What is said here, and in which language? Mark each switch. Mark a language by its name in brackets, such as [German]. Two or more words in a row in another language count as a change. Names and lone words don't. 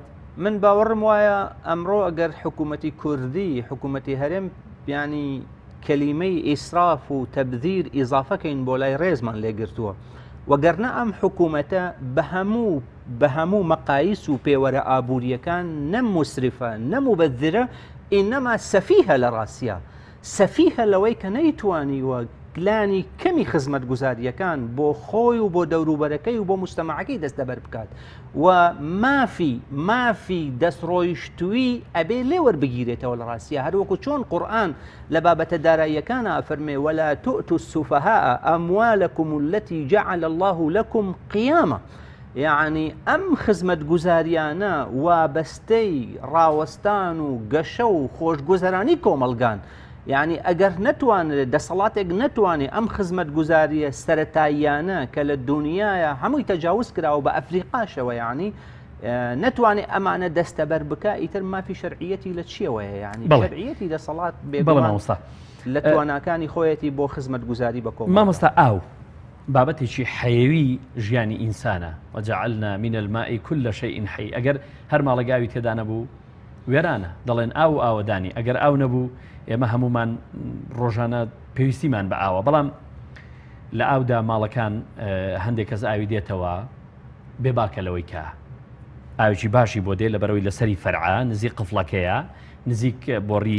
[Central Kurdish] من باوەڕم وایە ئەمڕۆ ئەگەر حکوومەتی کوردی حکوومەتی هەرێم بیانی کەلیمەی ئیسراف و تەبذیر ئیزافەکەین بۆ لای ڕێزمان لێگرتووە وەگەرنە ئەم حکوومەتە بە هەموو مەقایس و پێوەرە ئابوووریەکان نەموسرفە نەموبەذرە ئینەما سەفیهە لە ڕاستیە سەفیهە لەوەی کە نەیتوانیوە گلانی کەمی خزمەت گوزاریەکان بۆ خۆی و بۆ دەوروبەرەکەی و بۆ مجتەمەعەکەی دەستەبەر بکات و مافی دەستڕۆیشتووی ئەبێ لێوەربگیرێتەوە لە ڕاستیە هەروەکو چۆن قورئان لە بابەتە داراییەکانە ئەفەرمێ [Arabic] ولا تؤتوا السفهاء أموالكم التي جعل الله لكم قياما [Central Kurdish] یعنی ئەم خزمەت گوزاریانە وابەستەی ڕاوەستان و گەشە و خۆشگوزەرانی کۆمەلگان یعنی ئەگەر نەتوانێت دەسەڵاتێک نەتوانێت ئەم خزمەت گوزاریە سەرەتاییانە کە لە دنیاە هەمووی تەجاوز کراوە بە ئەفریقاشەوە یعنی نەتوانێت ئەمانە دەستەبەر بکە ئیتر مافی شەرعیەتی لە چیەوەیە یعنی شەرعیەتی دەسەڵات بێ لە تواناکانی خۆیەتی بۆ خزمەت گوزاری بە کۆمەڵ مامۆستا ئاو بابەتێکی حەیوی ژیانی ئینسانە [Arabic] وەجعلنا من الماء كل شيء حي [Central Kurdish] ئەگەر هەر ماڵەگاوی تێدا نەبوو وێرانە دەڵێن ئاو ئاوەدانی ئەگەر ئاو نەبوو ئێمە هەمومان ڕۆژانە پێویستیمان بە ئاوە بەڵام لە ئاودا ماڵەکان هەندێک کەس ئاوی دێتەوە بێباکە لەوەی کە ئاوی باشی بۆ دێ لە بەرەوەی لەسەری فەرعا نزیک قفڵەکەیە نزیک بۆڕی